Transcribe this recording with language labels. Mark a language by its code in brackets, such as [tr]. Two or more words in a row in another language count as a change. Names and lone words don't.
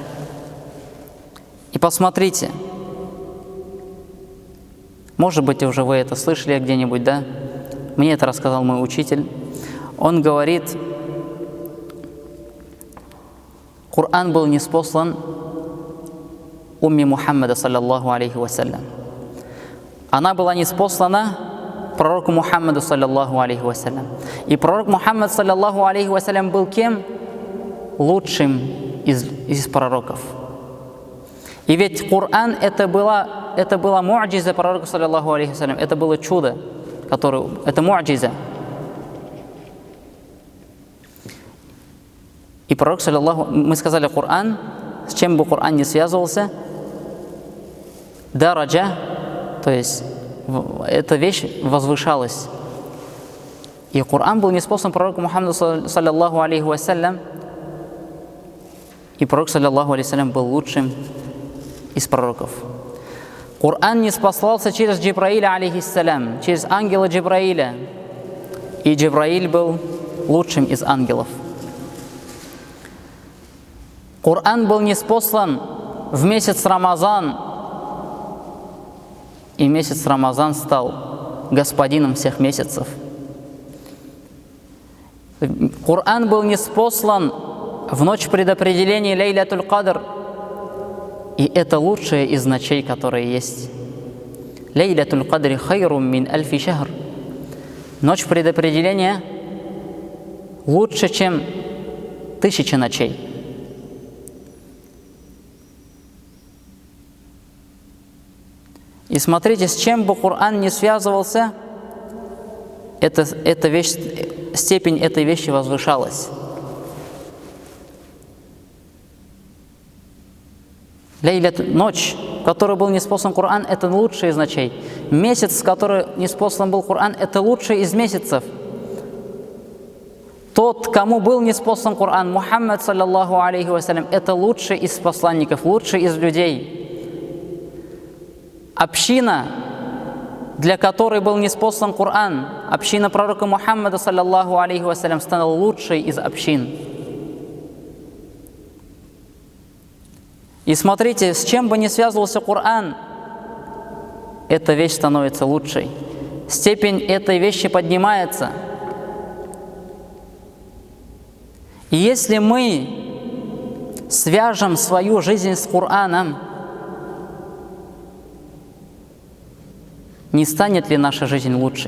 [ru] И посмотрите, может быть, уже вы это слышали где-нибудь, да? Мне это рассказал мой учитель. Он говорит, Коран был ниспослан умме Мухаммада, [ar] صلى الله عليه وسلم. [ru] Она была ниспослана пророку Мухаммаду, [ar] صلى الله عليه وسلم. [ru] И пророк Мухаммад, [ar] صلى الله عليه وسلم, [ru] был кем? Лучшим из пророков. И ведь Коран это была му'джиза пророка, [ar] صلى الله عليه وسلم, [ru] это было чудо, это му'джиза. И пророк, мы сказали Коран, с чем бы Коран не связывался, дараджа, то есть эта вещь возвышалась. И Коран был ниспослан пророку Мухаммаду, [ar] صلى الله عليه وسلم, [ru] и пророк, [ar] صلى الله عليه وسلم, [ru] был лучшим из пророков. Коран ниспослался через Джибраиля, алейхиссалям, через ангела Джибраиля. И Джибраиль был лучшим из ангелов. Коран был ниспослан в месяц Рамазан. И месяц Рамазан стал господином всех месяцев. Коран был ниспослан в ночь предопределения Лейлатуль Кадр. И это лучшее из ночей, которые есть. [ar] ليلة القدر خير من ألف شهر. [ru] Ночь предопределения лучше, чем 1000 ночей. И смотрите, с чем бы Коран не связывался, степень этой вещи возвышалась. Ночь, в которой был ниспослан Коран, это лучший из ночей. Месяц, в который ниспослан был Коран, это лучший из месяцев. Тот, кому был ниспослан Коран, Мухаммад, [ar] صلى الله عليه وسلم, [ru] это лучший из посланников, лучший из людей. Община, для которой был ниспослан Коран, община пророка Мухаммада, [ar] صلى الله عليه وسلم, [ru] стала лучшей из общин. И смотрите, с чем бы ни связывался Коран, эта вещь становится лучшей. Степень этой вещи поднимается. И если мы свяжем свою жизнь с Кораном, не станет ли наша жизнь лучшей?